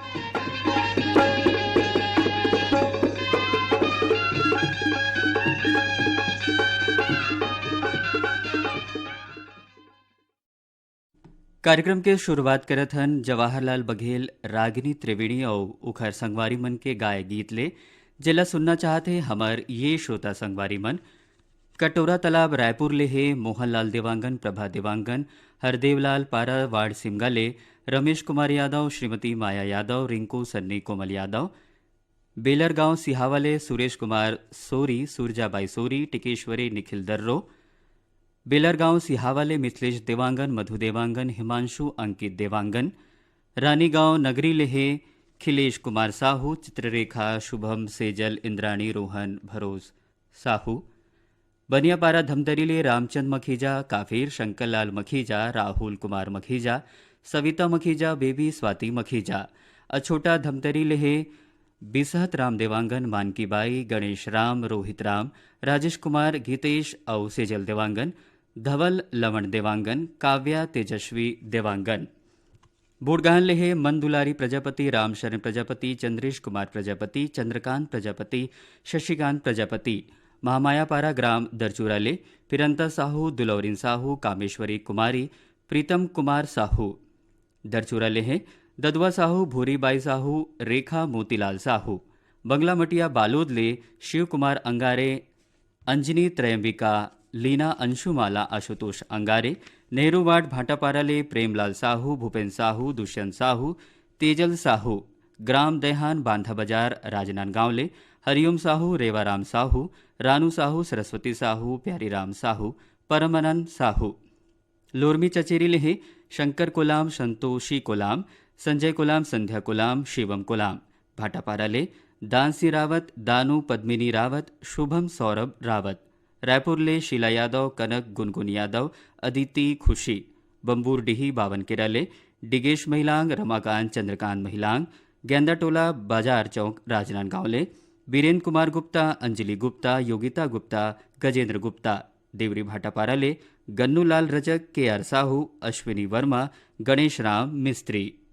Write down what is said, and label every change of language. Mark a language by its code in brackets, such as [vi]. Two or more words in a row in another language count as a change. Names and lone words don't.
[hne] कार्यक्रम के शुरुआत करत हन जवाहरलाल बघेल, रागिनी त्रिवेणी और उखर संगवारी मन के गाय गीत ले, जिला सुनना चाहते हमार ये श्रोता संगवारी मन कटोरा तालाब रायपुर ले है मोहनलाल देवांगन, प्रभा देवांगन, हरदेवलाल पारा वार्ड सिमगा ले, रमेश कुमार यादव, श्रीमती माया यादव, रिंकू सन्नी कोमल यादव, बेलर गांव सिहावाले सुरेश कुमार सोरी, सूरजाबाई सोरी, टिकेश्वरी निखिल दर्रो, बेलरगांव सिहावाले मिथिलेश देवांगन, मधु देवांगन, हिमांशु अंकित देवांगन, रानीगांव नगरी लेहे खिलेश कुमार साहू, चित्ररेखा शुभम सेजल, इंद्राणी रोहन भरोस साहू, बनियापारा धमतरीले रामचंद मखीजा, काफिर शंकरलाल मखीजा, राहुल कुमार मखीजा, सविता मखीजा, बेबी स्वाति मखीजा, अछोटा धमतरी लेहे बिसहत राम देवांगन, मानकी बाई, गणेश राम, रोहित राम, राजेश कुमार, गीतेश और सेजल देवांगन, धवल लवण देवांगन, काव्या तेजस्वी देवांगन, बूढ़गाहन लेहे मन दुलारी प्रजापति, रामशरण प्रजापति, चंद्रेश कुमार प्रजापति, चंद्रकांत प्रजापति, शशिकांत प्रजापति, महामायापारा ग्राम दरचूरा ले फिरंता साहू, दुलौरिन साहू, कामेश्वरी कुमारी, प्रीतम कुमार साहू, दरचूरा लेहे ददुआ साहू, भूरीबाई साहू, रेखा मोतीलाल साहू, बंगला मटिया बालोद ले शिव कुमार अंगारे, अंजनी त्रयंबिका, लीना अंशुमाला आशुतोष अंगारे, नेहरू वार्ड भाटापारा ले प्रेमलाल साहू, भूपेन साहू, दुष्यंत साहू, तेजल साहू, ग्राम देहान बांधा बाजार राजनांदगांव ले हरिओम साहू, रेवाराम साहू, रानू साहू, सरस्वती साहू, प्यारीराम साहू, परमानंद साहू, लोरमी चचेरी लेहे शंकर कोलाम, संतोषी कोलाम, संजय कोलाम, संध्या कोलाम, शिवम कोलाम, भाटापारा ले दानसी रावत, दानू पद्मिनी रावत, शुभम सौरभ रावत, रायपुर ले शीला यादव, कनक गुनगुन यादव, अदिति खुशी, बम्बूरडीही बावनकेरा ले डिगेश महिलांग, रमाकांत चंद्रकांत महिलांग, गेंदाटोला बाजार चौक राजनांदगांव ले बीरेन्द्र कुमार गुप्ता, अंजलि गुप्ता, योगिता गुप्ता, गजेंद्र गुप्ता, देवरी भाटापारा ले गन्नूलाल रजक, के आर साहू, अश्विनी वर्मा, गणेश राम मिस्त्री।